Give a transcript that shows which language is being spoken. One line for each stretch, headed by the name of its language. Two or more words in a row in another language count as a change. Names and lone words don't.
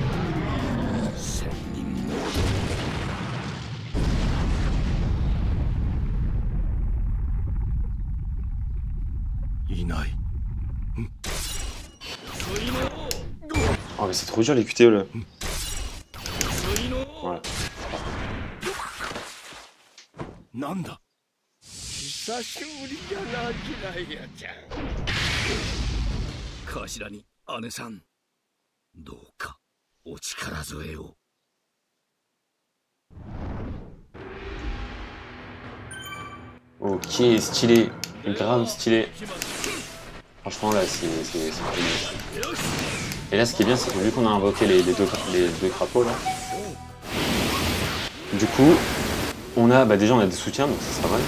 French: Oh mais c'est trop dur les QTE là. Voilà. Nanda.
Japanese: 久しぶりじゃな、キライヤちゃん。頭に姉さん、どうかお力添えを。
French: Ok, stylé, grave stylé. Franchement là c'est magnifique. Et là ce qui est bien c'est que vu qu'on a invoqué les deux crapauds là, du coup on a déjà on a des soutiens donc ça sera mal.